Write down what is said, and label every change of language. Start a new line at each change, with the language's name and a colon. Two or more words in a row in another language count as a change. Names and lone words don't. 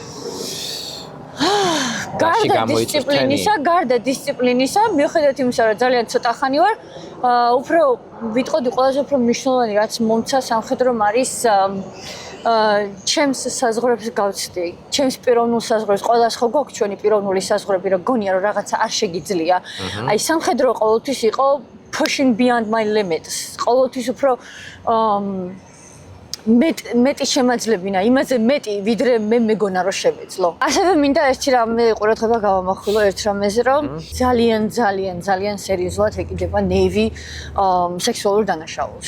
Georgian: გარდა დისციპლინისა, მიუხედავად იმისა, რომ ძალიან ცოტა ხანი ვარ, უფრო ვიტყოდი ყველაზე უფრო მნიშვნელოვანი რაც მომცა სამხედრომ არის ჩემს საზღვრებს გავცდი, ჩემს პიროვნულ საზღვრებს, ყველას ხო გვაქვს ჩვენი პიროვნული საზღვრები, რომ გონია რომ რაღაცა არ შეგიძლია. აი სამხედრო ყოველთვის იყო
English: pushing beyond my limits.
Georgian: ყოველთვის უფრო მეტი შემაძლებინა, იმაზე მეტი, ვიდრე მე მეგონა რომ შევეძლო. ასევე მინდა ერთი რამე ყურადღება გავამახვილო ერთ რამეზე, რომ ძალიან სერიოზულად ეკიდება Navy სექსუალურ დანაშაულს.